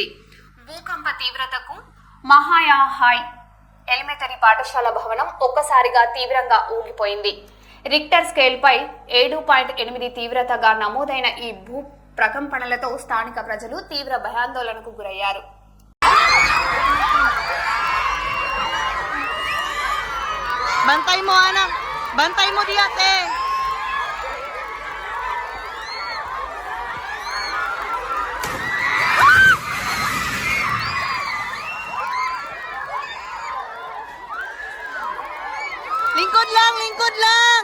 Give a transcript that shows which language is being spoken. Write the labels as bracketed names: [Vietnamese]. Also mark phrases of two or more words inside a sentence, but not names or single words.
[Telugu] భూకంప తీవ్రతకు మహాయాహాయ్ ఎలిమెంటరీ పాఠశాల భవనం ఒక్కసారిగా తీవ్రంగా ఊగిపోయింది. రిక్టర్ స్కేల్పై 7.8 తీవ్రతగా నమోదైన ఈ భూ ప్రకంపనలతో స్థానిక ప్రజలు తీవ్ర భయాందోళనకు గురయ్యారు. [Filipino] Bantay mo, anak. Bantay mo di ate. Lingkod lang, lingkod lang.